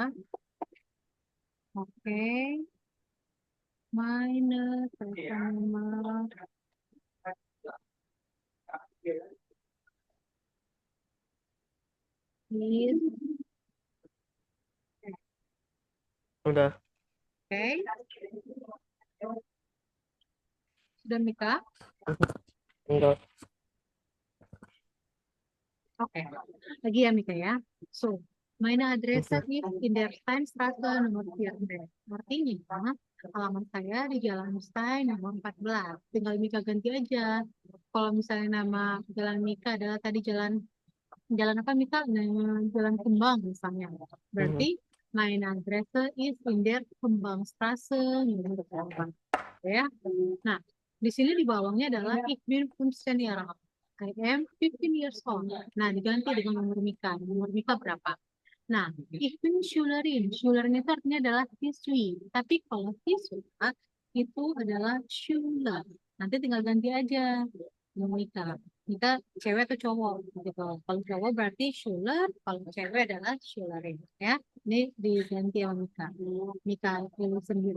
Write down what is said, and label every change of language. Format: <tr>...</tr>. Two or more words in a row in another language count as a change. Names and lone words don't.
<id>Oke. Minus sama is Udah. oke. Sudah Mika? Enggak. Oke. Lagi ya Mika ya.</id> <de>So, meine Adresse ist in der Steinstraße nomor 14.</de> <id>Artinya, alamat saya di Jalan Stein nomor 14. Tinggal Mika ganti aja. Kalau misalnya nama jalan Mika adalah tadi jalan jalan apa Mika? Nah, jalan Kembang misalnya.</id> <de>Berarti meine Adresse ist in der Kembangstraße nomor 14. Ya.</de> <id>Nah, di sini di bawahnya adalah</id> <de>ich bin 15 Jahre alt.</de> <en>I am 15 years old.</en> <id>Nah, diganti dengan nomor Mika. Nomor Mika berapa? Nah,</id> <de>ich bin Schülerin.</de> <id>Schülerin itu artinya adalah siswi. Tapi kalau siswa itu adalah Schüler. Nanti tinggal ganti aja nomor Mika. Mika cewek atau cowok gitu. Kalau cowok berarti Schüler, kalau cewek adalah Schülerin. Ya. Ini diganti sama Mika. Mika pilih sendiri</id>